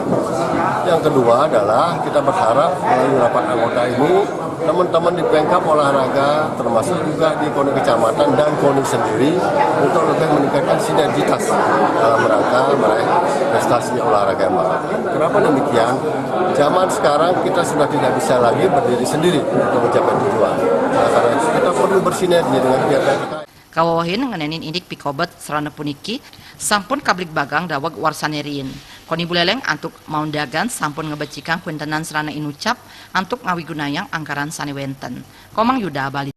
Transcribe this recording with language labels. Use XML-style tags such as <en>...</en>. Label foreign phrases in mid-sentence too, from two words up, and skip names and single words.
<id>Yang kedua adalah kita berharap melalui rapat anggota ini teman-teman di pengkap olahraga termasuk juga di KONI kecamatan dan KONI sendiri untuk lebih meningkatkan sinergitas dalam rangka meraih prestasi olahraga yang baik. Kenapa demikian? Zaman sekarang kita sudah tidak bisa lagi berdiri sendiri untuk mencapai tujuan. Nah, karena itu kita perlu bersinergi dengan pihak-pihak terkait.</id> <ban>Kawawahin ngenenin indik pikobat serana puniki sampun kablik bagang dawag warsanerin. KONI Buleleng antuk maundagan sampun ngebecikan kuentenan serana inucap antuk ngawigunayang anggaran sani wenten. Komang Yuda Bali.</ban>